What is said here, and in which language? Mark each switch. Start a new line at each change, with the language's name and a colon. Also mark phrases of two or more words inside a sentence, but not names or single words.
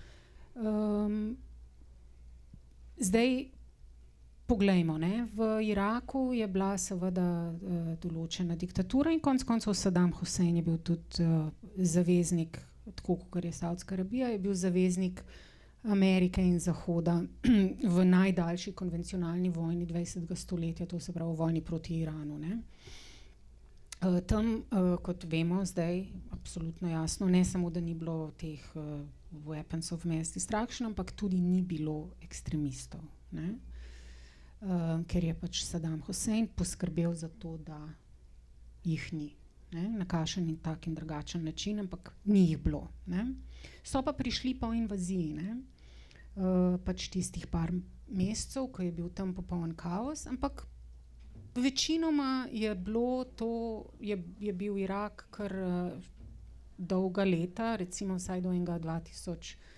Slovenian: Zdaj poglejmo, ne, v Iraku je bila seveda določena diktatura in konec koncev Saddam Hussein je bil tudi zaveznik, tako kot je Saudska Arabija, je bil zaveznik Amerike in Zahoda v najdaljši konvencionalni vojni 20. stoletja, to se pravi v vojni proti Iranu, ne. Tam, kot vemo zdaj, absolutno jasno, ne samo, da ni bilo teh
English: weapons of mass destruction,
Slovenian: ampak tudi ni bilo ekstremistov, ne. Ker je pač Saddam Hussein poskrbel za to, da jih ni, ne, na kakšen in tak in drugačen način, ampak ni jih bilo, ne. So pa prišli po invaziji, ne, pač tistih par mesecev, ko je bil tam popoln kaos, ampak večinoma je bilo to, je bil Irak kar dolga leta, recimo vsaj do enega 2005,